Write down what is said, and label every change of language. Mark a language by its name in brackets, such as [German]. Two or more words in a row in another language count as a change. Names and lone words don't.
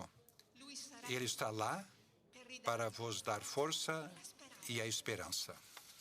[Italian] lui sarà [Portuguese] ele está lá [Italian] per ridare [Portuguese] para vos dar força e a esperança.